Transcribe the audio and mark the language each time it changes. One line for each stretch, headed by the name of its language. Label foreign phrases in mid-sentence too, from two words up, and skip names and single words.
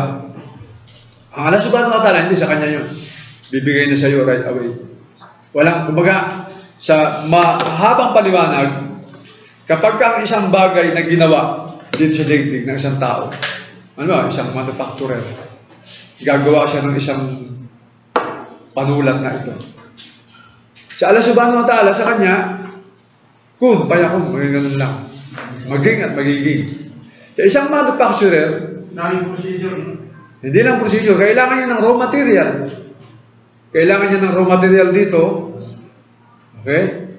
Filipino: Ang Allah
Arabic: سبحانه وتعالى,
Filipino: hindi sa kanya yun. Bibigay na sa iyo
English: right away.
Filipino: Walang, kumbaga, sa mahabang paliwanag, kapag ang isang bagay na ginawa dito sa daigdig ng isang tao, isang manufacturer, gagawa siya ng isang panulat na ito. Sa Allah
Arabic: سبحانه وتعالى,
Filipino: sa kanya,
Arabic: كن فيكون,
Filipino: maging ganun lang. Maging at magiging. Sa isang manufacturer, hindi lang procedure, kailangan niya ng
English: raw material.
Filipino: Kailangan niya ng
English: raw material
Filipino: dito. Okay?